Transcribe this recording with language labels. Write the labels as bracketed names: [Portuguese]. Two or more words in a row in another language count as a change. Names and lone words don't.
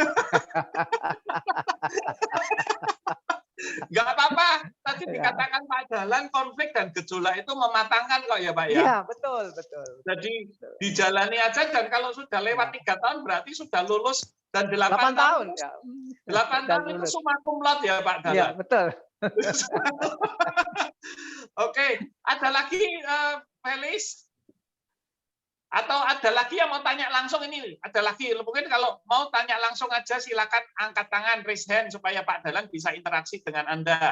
[Indonesian] Enggak apa-apa. Tadi dikatakan Pak Dahlan konflik dan gejolak itu mematangkan kok ya Pak ya. Iya, betul, betul. Jadi dijalani aja dan kalau sudah lewat 3 tahun berarti sudah lulus dan 8 tahun. Ya. 8 tahun itu [Latin] summa cum laude [Indonesian] ya Pak Dahlan. Iya, betul. Oke, ada lagi Felis? Atau ada lagi yang mau tanya langsung ini? Ada lagi, mungkin kalau mau tanya langsung aja silakan angkat tangan, [English] raise hand [Indonesian] supaya Pak Dahlan bisa interaksi dengan Anda.